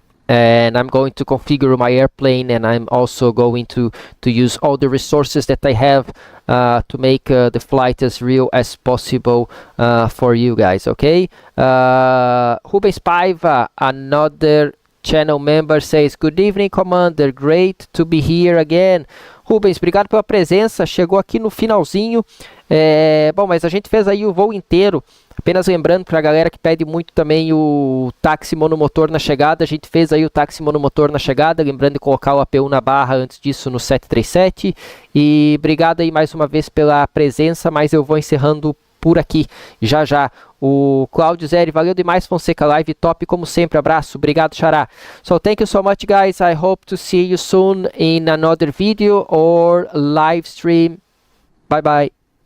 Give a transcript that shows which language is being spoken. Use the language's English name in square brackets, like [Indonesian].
[English] And I'm going to configure my airplane, and I'm also going to use all the resources that I have to make the flight as real as possible for you guys, okay? Rubens Paiva, another channel member, says, good evening, Commander, great to be here again. [Portuguese] Rubens, obrigado pela presença, chegou aqui no finalzinho. Bom, mas a gente fez aí o voo inteiro. Apenas lembrando para a galera que pede muito também o táxi monomotor na chegada, a gente fez aí o táxi monomotor na chegada, lembrando de colocar o APU na barra antes disso no 737. E obrigado aí mais uma vez pela presença, mas eu vou encerrando por aqui já já. O Claudio Zeri, valeu demais, Fonseca, live top como sempre, abraço, obrigado, Xará. [English] So thank you so much guys, I hope to see you soon in another video or live stream. Bye bye.